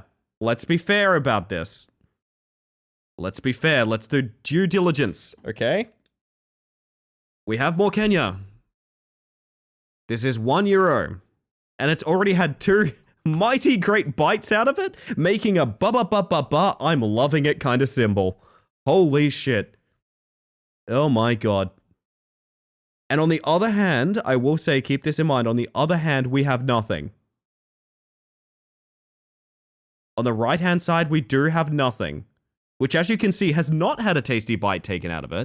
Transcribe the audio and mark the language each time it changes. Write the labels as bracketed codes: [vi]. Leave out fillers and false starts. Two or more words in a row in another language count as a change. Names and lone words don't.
[en] Let's be fair about this. Let's be fair. Let's do due diligence, okay? We have more Kenya. This is €1, and it's already had 2 mighty great bites out of it, making a ba-ba-ba-ba-ba, I'm loving it kind of symbol. Holy shit. Oh my god. And on the other hand, I will say, keep this in mind, on the other hand, we have nothing. On the right-hand side, we do have nothing, which, as you can see, has not had a tasty bite taken out of it.